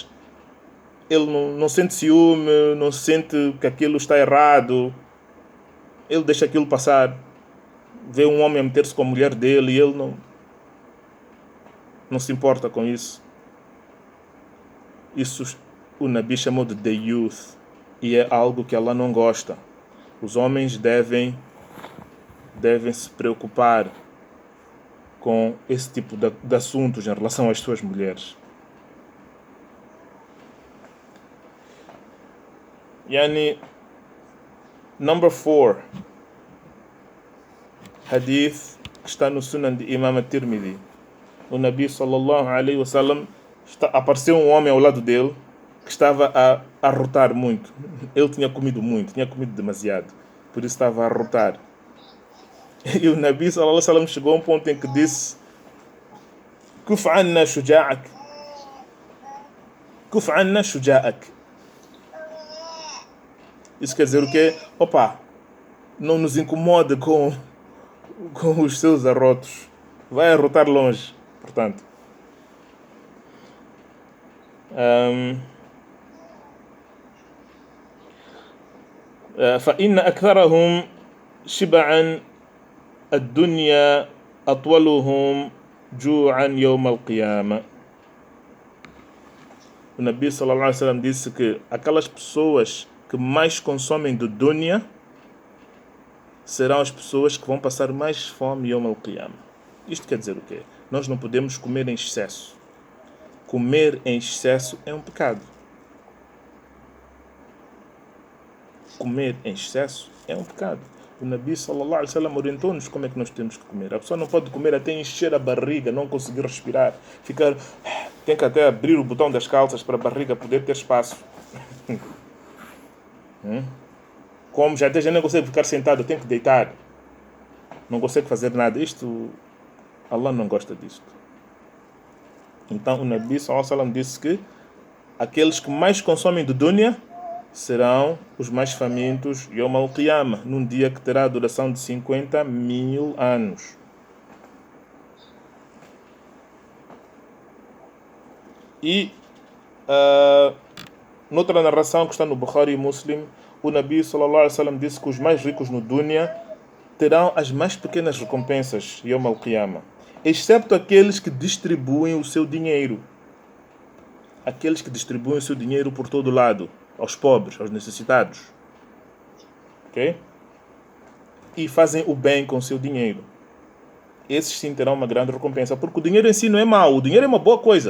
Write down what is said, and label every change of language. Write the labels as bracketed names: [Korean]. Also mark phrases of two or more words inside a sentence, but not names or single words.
[Portuguese] Ele não sente ciúme, não sente que aquilo está errado. Ele deixa aquilo passar. Vê um homem a meter-se com a mulher dele e ele não se importa com isso. Isso o Nabi chamou de [English] the youth. [Portuguese] E é algo que Allah não gosta. Os homens devem se preocupar com esse tipo de assuntos em relação às suas mulheres. Yani, number 4. Hadith que está no Sunan de Imam At-Tirmidhi. O Nabi [Arabic] صلى الله عليه وسلم [Portuguese] apareceu um homem ao lado dele que estava a arrotar muito. Ele tinha comido muito, tinha comido demasiado. Por isso estava a arrotar. E o Nabi [Arabic] صلى الله عليه وسلم [Portuguese] chegou a um ponto em que disse: [Arabic] كف عنا جشاءك. كف عنا جشاءك. [Portuguese] Isso quer dizer o quê? Opa, não nos incomode com os seus arrotos. Vai arrotar longe, portanto. [Arabic] فإن أكثرهم شبعا الدنيا أطولهم جوعا يوم القيامة. [Portuguese] O Nabi [Arabic] صلى الله عليه وسلم [Portuguese] disse que aquelas pessoas que mais consomem do dunya serão as pessoas que vão passar mais fome [Arabic] يوم القيامة. [Portuguese] Isto quer dizer o quê? Nós não podemos comer em excesso. Comer em excesso é um pecado. Comer em excesso é um pecado. O Nabi [Arabic] صلى الله عليه وسلم [Portuguese] orientou-nos como é que nós temos que comer. A pessoa não pode comer até encher a barriga, não conseguir respirar, tem que até abrir o botão das calças para a barriga poder ter espaço. Como já até já não consegue ficar sentado, tem que deitar. Não consegue fazer nada. Isto, Allah não gosta disto. Então o Nabi [Arabic] صلى الله عليه وسلم [Portuguese] disse que aqueles que mais consomem do dunya serão os mais famintos [Arabic] يوم القيامة, [Portuguese] num dia que terá a duração de 50.000 anos. E noutra narração que está no Bukhari e Muslim, o Nabi [Arabic] صلى الله عليه وسلم [Portuguese] disse que os mais ricos no dunya terão as mais pequenas recompensas [Arabic] يوم القيامة, [Portuguese] excepto aqueles que distribuem o seu dinheiro. Aqueles que distribuem o seu dinheiro por todo lado, aos pobres, aos necessitados. Ok? E fazem o bem com o seu dinheiro. Esses sim terão uma grande recompensa, porque o dinheiro em si não é mau, o dinheiro é uma boa coisa.